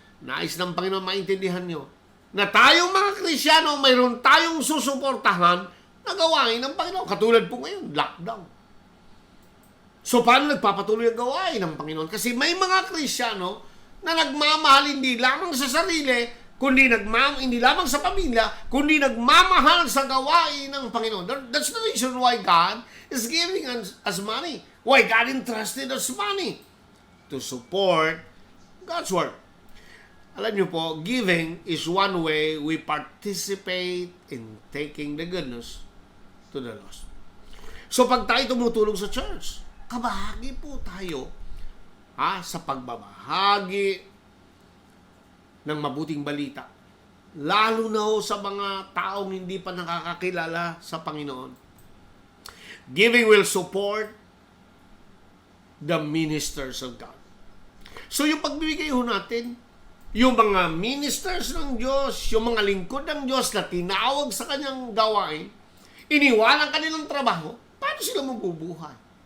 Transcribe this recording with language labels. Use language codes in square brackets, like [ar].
[tl] Nais ng Panginoon maintindihan nyo na tayong mga Kristyano, mayroon tayong susuportahan na gawain ng Panginoon. Katulad po ngayon, lockdown. So, paano nagpapatuloy ang gawain ng Panginoon? Kasi may mga Kristyano na nagmamahal hindi lamang sa sarili, kundi hindi lamang sa pamilya, kundi nagmamahal sa gawain ng Panginoon. [en] That's the reason why God is giving us money. Why God entrusted us money? To support God's work. [tl] Alam niyo po, [en] giving is one way we participate in taking the goodness to the lost. [tl] So pag tayo tumutulong sa church, kabahagi po tayo sa pagbabahagi ng mabuting balita. Lalo na sa mga taong hindi pa nakakakilala sa Panginoon. [en] Giving will support the ministers of God. [tl] So yung pagbibigay natin, yung mga ministers ng Diyos, yung mga lingkod ng Diyos na tinawag sa kanyang gawain, iniwanan kanilang trabaho, paano sila mabubuhay?